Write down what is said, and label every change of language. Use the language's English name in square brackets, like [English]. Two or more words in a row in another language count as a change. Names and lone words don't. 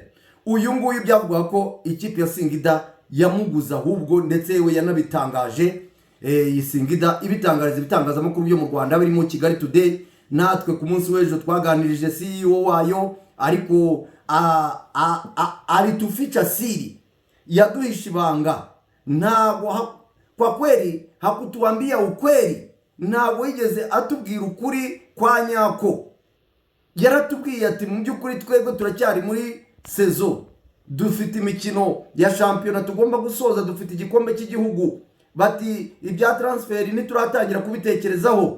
[Kinyarwanda] Uyu nguyu byavugwaga ko ikipe ya Singida yamuguza, ahubwo ndetse yewe yanabitangaje. Singida ibitangariza ibitangazamakuru byo mu Rwanda birimo Kigali Today. Natwe ku munsi w'ejo twaganirije CEO wayo, ariko [Swahili] alituficha siri, [Kinyarwanda] yaduhisha ibanga. [Swahili] Ntabwo kwa kweli hakutuambia ukweli, [Kinyarwanda] ntabwo yigeze atubwira ukuri kwa nyako. Yaratubwiye ati mu by'ukuri twebwe turacyari muri sezo, dufite imikino ya shampiyona tugomba gusoza, dufite igikombe cy'igihugu, bati ibya transfer ntituratangira kubitekerezaho.